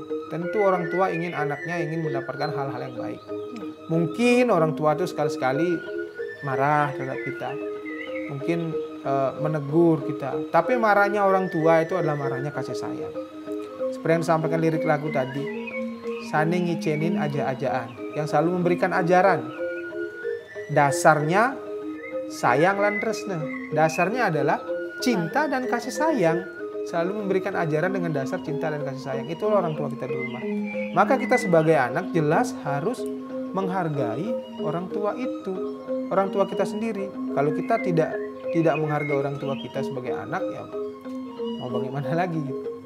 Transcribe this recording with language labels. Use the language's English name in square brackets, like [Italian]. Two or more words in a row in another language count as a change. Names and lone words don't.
[Indonesian] Tentu orang tua ingin anaknya mendapatkan hal-hal yang baik. Mungkin orang tua itu sekali-sekali marah terhadap kita. Mungkin menegur kita. Tapi marahnya orang tua itu adalah marahnya kasih sayang. Seperti yang disampaikan lirik lagu tadi. [Balinese] Sane ngicenin aja-ajaan, [Indonesian] yang selalu memberikan ajaran. [Balinese] Dasarnya sayang lan tresna. [Indonesian] Dasarnya adalah cinta dan kasih sayang. Selalu memberikan ajaran dengan dasar cinta dan kasih sayang. Itulah orang tua kita di rumah. Maka kita sebagai anak jelas harus menghargai orang tua itu. Orang tua kita sendiri. Kalau kita tidak menghargai orang tua kita sebagai anak, ya mau bagaimana lagi gitu.